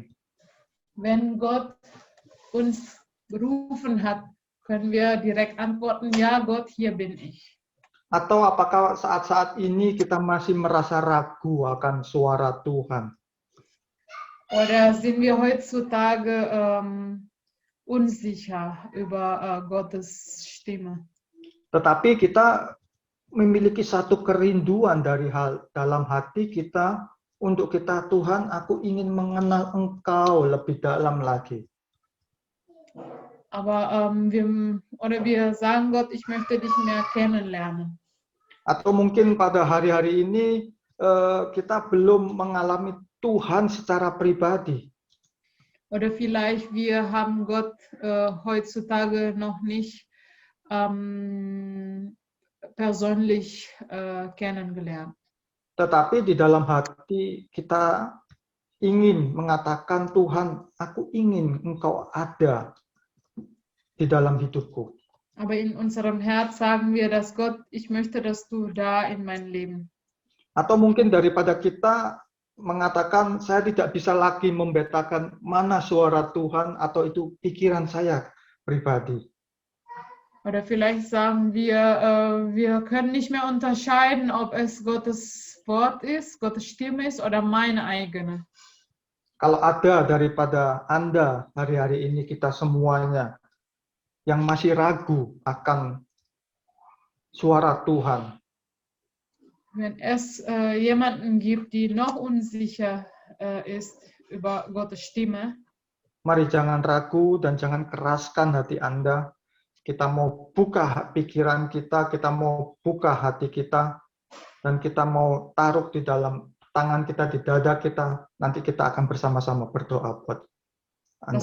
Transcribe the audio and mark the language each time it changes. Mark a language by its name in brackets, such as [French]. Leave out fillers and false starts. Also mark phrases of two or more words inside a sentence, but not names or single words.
[German] Wenn Gott uns berufen hat, können wir direkt antworten, ja Gott, hier bin ich. [Indonesian] Atau apakah saat-saat ini kita masih merasa ragu akan suara Tuhan? [German] Oder sind wir heutzutage unsicher über Gottes Stimme? [Indonesian] Tetapi kita memiliki satu kerinduan dalam hati kita untuk kita, Tuhan, aku ingin mengenal Engkau lebih dalam lagi. [German] Aber wir sagen Gott, ich möchte dich mehr kennenlernen. [Indonesian] Atau mungkin pada hari-hari ini kita belum mengalami Tuhan secara pribadi. [German] Oder vielleicht wir haben Gott heutzutage noch nicht persönlich kennengelernt. [Indonesian] Tetapi di dalam hati kita ingin mengatakan, Tuhan, aku ingin Engkau ada di dalam hidupku. [German] Aber in unserem Herz sagen wir, dass Gott, ich möchte, dass du da in mein Leben. [Indonesian] Atau mungkin daripada kita mengatakan, saya tidak bisa lagi membedakan mana suara Tuhan atau itu pikiran saya pribadi. [German] Oder vielleicht sagen wir, wir können nicht mehr unterscheiden, ob es Gottes Wort ist, Gottes Stimme ist oder meine eigene. [Indonesian] Kalau ada daripada Anda hari-hari ini kita semuanya yang masih ragu akan suara Tuhan, [German] Wenn es jemanden gibt, die noch unsicher ist über Gottes Stimme, [Indonesian] mari jangan ragu dan jangan keraskan hati Anda. Kita mau buka pikiran kita mau buka hati kita, dan kita mau taruh di dalam tangan kita, di dada kita. Nanti kita akan bersama-sama berdoa buat Anda